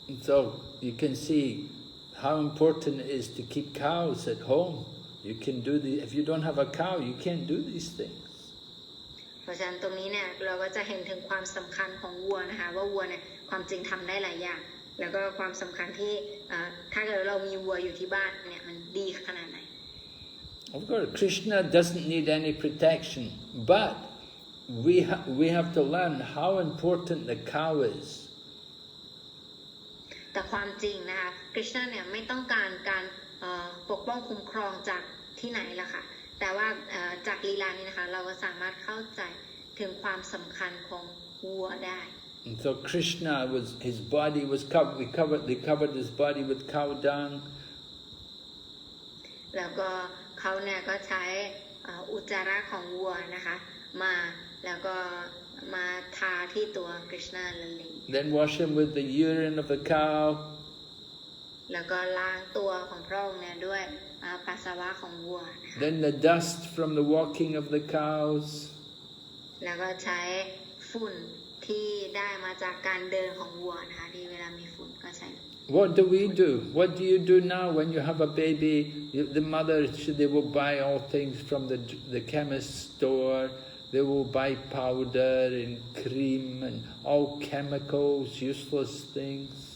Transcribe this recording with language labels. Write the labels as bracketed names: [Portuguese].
[English] So you can see how important it is to keep cows at home. You can do if you don't have a cow, you can't do these things. [Thai] เพราะฉะนั้นตรงนี้เนี่ยเราก็จะเห็นถึงความสำคัญของวัวนะคะว่าวัวเนี่ยความจริงทำได้หลายอย่างแล้วก็ความสำคัญที่ถ้าเกิดเรามีวัวอยู่ที่บ้านเนี่ยมันดีขนาดไหน [English] Of course, Krishna doesn't need any protection, but we have to learn how important the cow is. [Thai] แต่ความจริงนะคะคริชนาเนี่ยไม่ต้องการการปกป้องคุ้มครองจากที่ไหนล่ะค่ะแต่ว่าจากลีลานี้นะคะเราก็สามารถเข้าใจถึงความสำคัญของวัวได้ [English] And so Krishna his body was covered. They covered his body with cow dung. [Thai] แล้วก็เขาเนี่ยก็ใช้อุจจาระของวัวนะคะมาแล้วก็มาทาที่ตัวคริชนาละเลง [English] Then wash him with the urine of the cow. [Thai] แล้วก็ล้างตัวของพระองค์เนี่ยด้วยปัสสาวะของวัวนะคะ [English] Then the dust from the walking of the cows. [Thai] แล้วก็ใช้ฝุ่นที่ได้มาจากการเดินของวัวนะคะที่เวลามีฝุ่นก็ใช้ [English] What do we do? What do you do now when you have a baby? The mother, they will buy all things from the chemist store. They will buy powder and cream and all chemicals, useless things.